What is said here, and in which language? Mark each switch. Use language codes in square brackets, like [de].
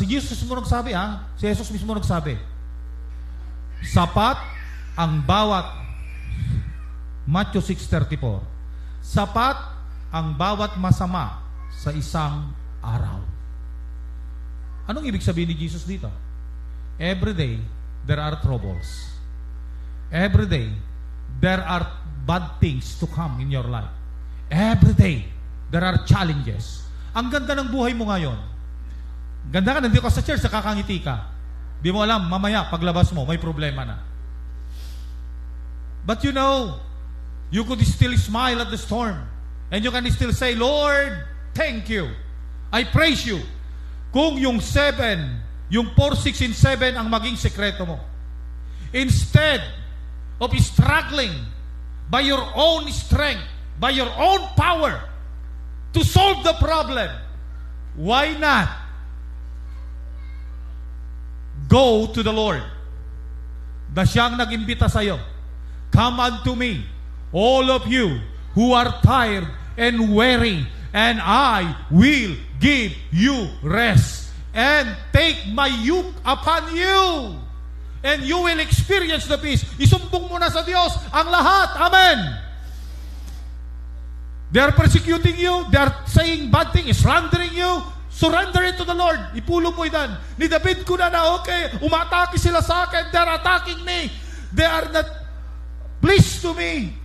[tl] Si Jesus mismo nagsabi, ha? Si Jesus mismo nagsabi. Sapat ang bawat, Matthew 6:34. Sapat ang bawat masama sa isang araw. Anong ibig sabihin ni Jesus dito? [en] Every day, there are troubles. Every day, there are bad things to come in your life. Every day, there are challenges. [tl] Ang ganda ng buhay mo ngayon. Ganda ka, nandito ka sa church, nakakangiti ka. Di mo alam, mamaya, paglabas mo, may problema na. [en] But you know, you could still smile at the storm. And you can still say, Lord, thank you. I praise you. [tl] Kung yung 7, yung 4, 6, and 7 ang maging sekreto mo. [en] Instead of struggling by your own strength, by your own power to solve the problem, why not go to the Lord? [tl] Na siyang nag-imbita sa iyo. [en] Come unto me, all of you who are tired and weary, and I will give you rest. And take my yoke upon you, and you will experience the peace. [tl] Isumbong mo na sa Diyos ang lahat. [en] Amen. They are persecuting you. They are saying bad things, slandering you. Surrender it to the Lord. [tl] Ipulong mo itan. Ni David ko na okay, umatake sila sa akin. [en] They are attacking me. They are not pleased to me.